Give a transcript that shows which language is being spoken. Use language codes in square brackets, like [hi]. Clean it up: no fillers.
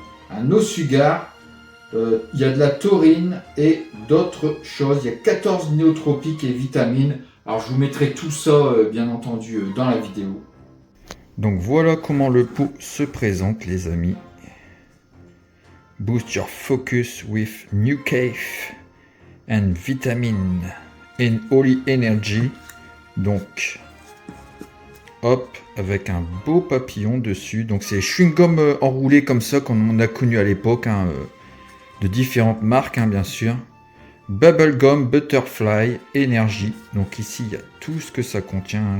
[fr] Un [en] no sugar, [fr] il y a de la taurine et d'autres choses. Il y a 14 néotropiques et vitamines. Alors je vous mettrai tout ça bien entendu dans la vidéo. Donc voilà comment le pot se présente les amis. [en] Boost your focus with New Caf and vitamin in Holy Energy. [fr] Donc hop, avec un beau papillon dessus. Donc c'est chewing-gum enroulé comme ça qu'on a connu à l'époque, hein, de différentes marques bien sûr. Bubblegum Butterfly Energy. Donc ici il y a tout ce que ça contient, hein.